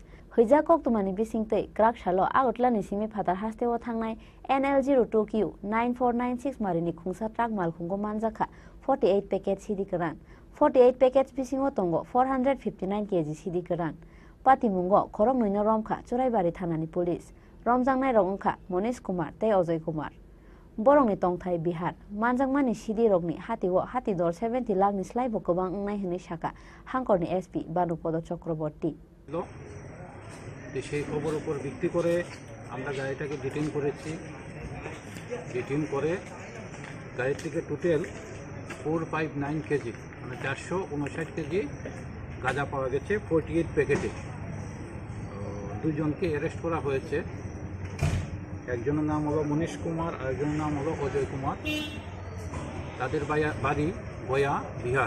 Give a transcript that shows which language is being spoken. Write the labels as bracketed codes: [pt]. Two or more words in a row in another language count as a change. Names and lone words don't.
[trp] Huiza Koktomani Bisingte, Krak Shalo Agatlani Simi Patar Haste Wathangnai, NL02Q 9496 Marini Kunsatrak Malkungo Manzaka 48 packets CD Kuran 48 packets Bisingo Tongo 459 kg CD Kuran Pati Mungo Khorang Nino Romka Surai Bari Thanani Police Romjangnai Rongka Monish Kumar Tei Ojay Kumar Borongni Tongthai Bihar Manjangmani CD Rogni Hatiwo Hatidor 70 lakh ni slaibo gobang ngnai hini shaka Hangkorni SP Banupodo Chakraborty [bn] সেই খবর উপর ভিত্তি করে আমরা গাড়িটাকে ডিটেইন করেছি ডিটেইন করে গাড়ির থেকে টোটাল 459 কেজি মানে 459 কেজি গাঁজা পাওয়া গেছে 48 প্যাকেটে দুজনকে অ্যারেস্ট করা হয়েছে একজনের নাম হলো মনীশ কুমার আর একজনের নাম হলো অজয় কুমার তাদের বাড়ি গয়া বিহার